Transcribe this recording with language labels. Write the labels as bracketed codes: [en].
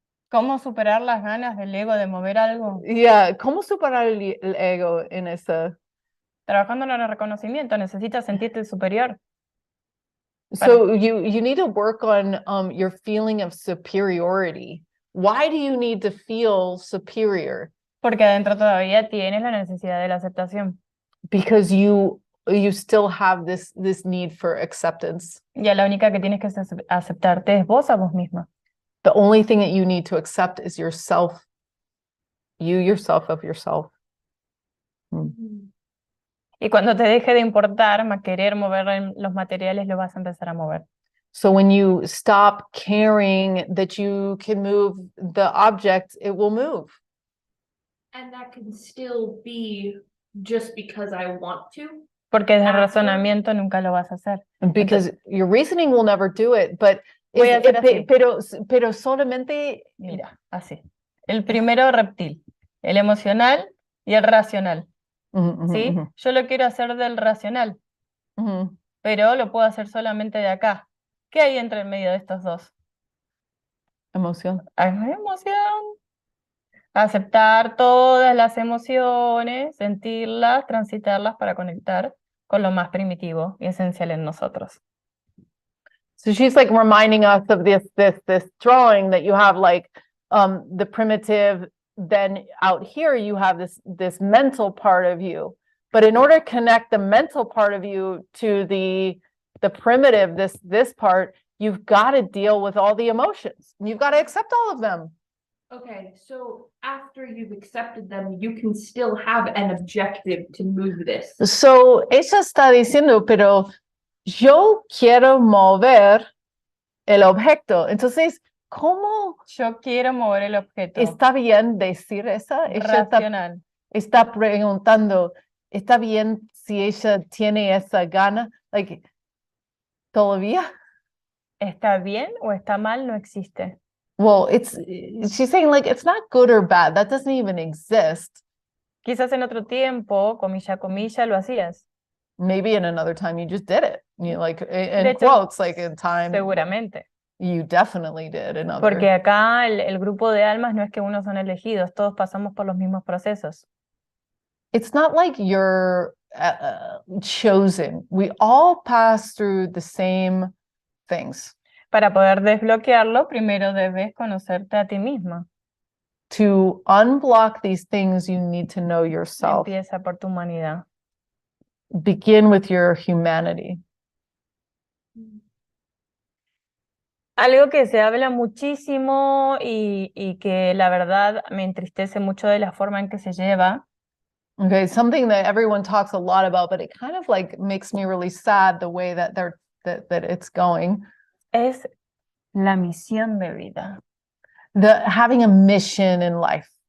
[es] ¿Cómo superar las ganas del ego de mover algo? Yeah, ¿cómo superar el ego en esa? Trabajando en el reconocimiento, necesitas sentirte superior. [en] So you need to work on your feeling of superiority. Why do you need to feel superior? [es] Porque adentro todavía tienes la necesidad de la aceptación. [en] Because you still have this need for acceptance. [es] Ya la única que tienes que aceptarte es vos a vos misma. [en] The only thing that you need to accept is yourself. You yourself of yourself. [es] Y cuando te deje de importar, querer mover los materiales, lo vas a empezar a mover. [en] So when you stop caring that you can move the object, it will move. And that can still be just because I want to. [es] Porque desde el razonamiento nunca lo vas a hacer. [en] Because your reasoning will never do it, but [es] Voy a hacer así. pero solamente Mira, así. El primero reptil, el emocional y el racional. ¿Sí? Yo lo quiero hacer del racional, pero lo puedo hacer solamente de acá. ¿Qué hay entre el medio de estos dos? Emoción. Hay emoción. Aceptar todas las emociones, sentirlas, transitarlas para conectar con lo más primitivo y esencial en nosotros. [en] So she's like reminding us of this drawing that you have like the primitive, then out here you have this mental part of you. But in order to connect the mental part of you to the primitive, this part, you've got to deal with all the emotions. You've got to accept all of them. Okay, so after you've accepted them, you can still have an objective to move this. [es] So ella está diciendo, pero yo quiero mover el objeto. Entonces, ¿cómo Yo quiero mover el objeto. está bien decir esa? Ella Racional. está preguntando, ¿está bien si ella tiene esa gana? Like, ¿todavía? ¿Está bien o está mal? No existe. [en] Well, she's saying like, it's not good or bad. That doesn't even exist. [es] Quizás en otro tiempo, comilla, comilla, lo hacías. [en] Maybe in another time you just did it. You like, in [es] De hecho, [en] quotes, like in time. [es] Seguramente. [en] You definitely did. In other. [es] Porque acá el grupo de almas no es que unos son elegidos, todos pasamos por los mismos procesos. [en] It's not like you're chosen. We all pass through the same things. [es] Para poder desbloquearlo, primero debes conocerte a ti misma. [en] To unblock these things, you need to know yourself. [es] Empieza por tu humanidad. [en] Begin with your humanity. [es] Algo que se habla muchísimo y que la verdad me entristece mucho de la forma en que se lleva. [en] Okay, something that everyone talks a lot about, but it kind of like makes me really sad the way that that it's going. [es] Es la misión de vida. [en] Having a mission in life.